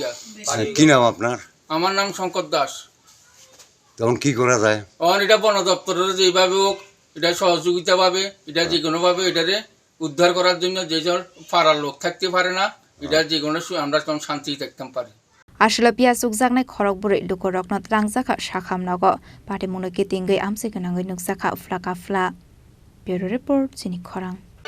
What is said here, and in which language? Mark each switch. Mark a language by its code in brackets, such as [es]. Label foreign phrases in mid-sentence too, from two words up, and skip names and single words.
[bn] কি নাম আপনার আমার নাম শঙ্কর দাস তখন কি করা যায় এখন এটা বন দপ্তরের যেভাবে হোক এটা সহযোগিতা পাবে এটা যে কোনো ভাবে এটারে উদ্ধার করার জন্য যেজন পাড়ার লোক থাকতে পারে না এটা যে কোনো আমরা তখন শান্তি থাকতে পারি [trp] আসলে Piya Chwkjakha Khorokburi Lukurokno Tlangjaka sakhamnogo patimungno kitingui Amchaini nukjaka uflaka fla [en] Bureau Report [trp] Chini Khorang